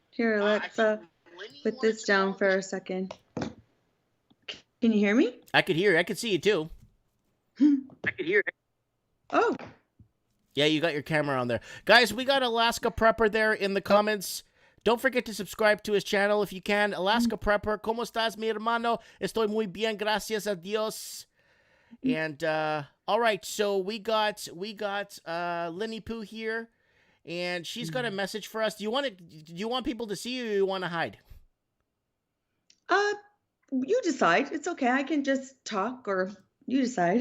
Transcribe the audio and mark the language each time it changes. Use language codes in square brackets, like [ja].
[en] Here, let's put this down for a second. Can you hear me? I could hear you. I could see you, too. Oh. Yeah, you got your camera on there. Guys, we got Alaska Prepper there in the comments. Don't forget to subscribe to his channel if you can. [es] Alaska Prepper, ¿cómo estás, mi hermano? Estoy muy bien, gracias a Dios. [en] And, all right, so we got Linny Poo here, and she's got a message for us. Do you want people to see you, or you want to hide? You decide. It's okay. I can just talk, or you decide.